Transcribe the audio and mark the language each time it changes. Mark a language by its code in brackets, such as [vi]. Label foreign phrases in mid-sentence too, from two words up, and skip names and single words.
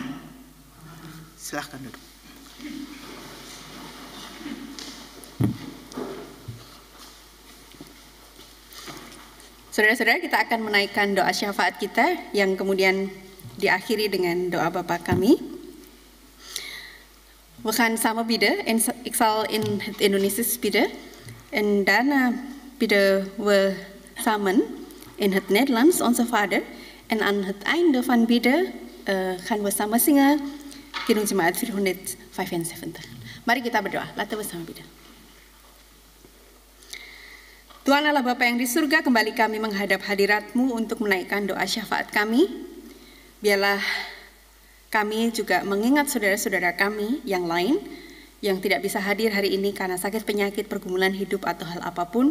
[id] Silahkan duduk. Saudara-saudara, kita akan menaikkan doa syafaat kita yang kemudian diakhiri dengan doa Bapa kami. [nl] We gaan samen bidden en ik zal in het Indonesisch bidden en daarna bidden we samen in het Nederlands Onze Vader en aan het einde van bidden gaan we samen zingen Kidung Jemaat 475. [id] Mari kita berdoa, [nl] laten we samen bidden. [id] Tuhan Allah Bapa yang di surga, kembali kami menghadap hadirat-Mu untuk menaikkan doa syafaat kami. Biarlah kami juga mengingat saudara-saudara kami yang lain yang tidak bisa hadir hari ini karena sakit, penyakit, pergumulan hidup atau hal apapun.